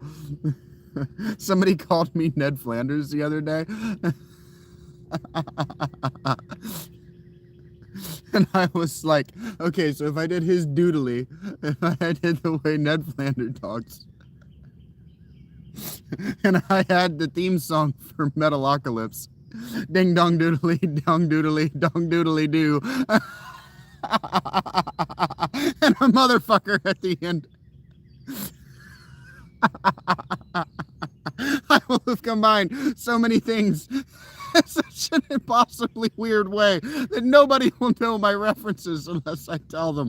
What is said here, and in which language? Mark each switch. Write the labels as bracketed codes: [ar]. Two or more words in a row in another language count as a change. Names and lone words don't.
[en] Somebody called me Ned Flanders the other day. And I was like, okay, so if I did his doodly, if I did the way Ned Flanders talks, and I had the theme song for Metalocalypse, ding dong doodly, dong doodly doo, and a motherfucker at the end. I will have combined so many things in such an impossibly weird way that nobody will know my references unless I tell them.